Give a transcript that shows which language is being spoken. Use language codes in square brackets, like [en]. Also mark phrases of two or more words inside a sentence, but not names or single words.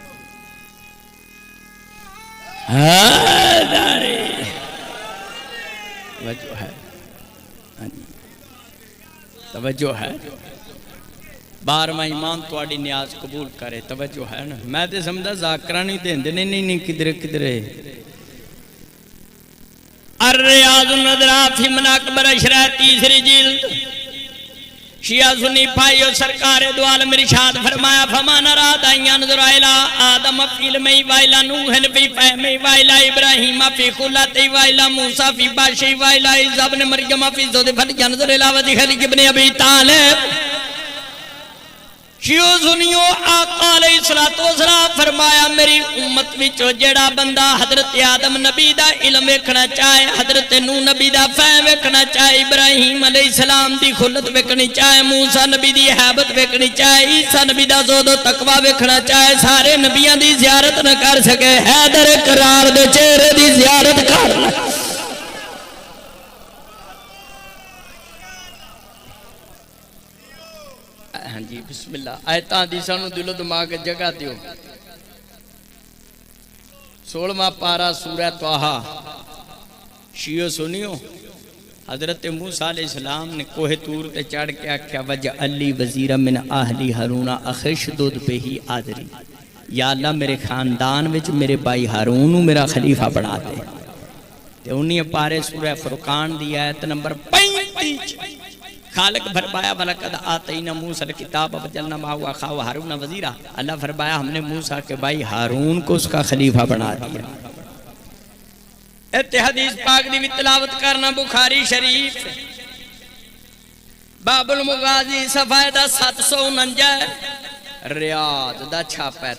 [pa] توجہ ہے توجہ ہے 12واں امام تواڈی نیاز قبول کرے توجہ ہے نا۔ میں تے سمجھدا ذاکرہ نہیں دیندے نہیں کدھر کدھر الریاض النظرات فی مناقب الاشراء 3 جلد شیعہ سنی بھائیو سرکار دو عالم ارشاد فرمایا [ar] فمان اراد ان ينظر الى آدم فی علمہ والى نوح فی فہمہ والى ابراہیم فی خلتہ والى موسیٰ فی باشہ والى عیسیٰ ابن مریم فی ذات فلینظر الى وجہ ابن ابی طالب. [pa] شیعہ سنیو آقا [ar] علیہ السلام [pa] فرمایا میری امت وچو جیڑا بندہ حضرت آدم نبی دا علم ویکھنا چاہے، حضرت نوح نبی دا فہم ویکھنا چاہے، ابراہیم علیہ السلام دی خلت ویکھنی چاہے، موسیٰ نبی دی حیبت ویکھنی چاہے، عیسیٰ نبی دا زہد و تقوی ویکھنا چاہے، سارے نبیان دی زیارت نہ کر سکے، حیدر کرار دے چہرے دی زیارت کر لے. ہاں جی [ar] بسم اللہ [pa] آیتاں دی سانو دل و دماغ جگہ دیو. 16واں پارہ سورہ طٰہٰ. شیعہ سنیو حضرت موسیٰ [ar] علیہ السلام [pa] نے کوہ طور تے چڑھ کے آکھیا [ar] وجعل لی وزیرا من اہلی ہارون اخی اشدد بہ آذری. [pa] یا اللہ میرے خاندان وچ میرے بھائی ہارون میرا خلیفہ بنا دے. تے انہی پارے سورہ فرقان دی آیت نمبر 35 خالق فرمایا [ar] وَلَقَدْ آتَيْنَا مُوسَى الْكِتَابَ وَجَعَلْنَا مَعَهُ أَخَاهُ هَارُونَ وَزِيرًا. [ur] اللہ فرمایا ہم نے موسیٰ کے بھائی ہارون کو اس کا خلیفہ بنا دیا. [pa] ایت حدیث پاک دی تلاوت کرنا بخاری شریف باب المغازی صفحہ دا 749 ریاض دا چھاپا ہے.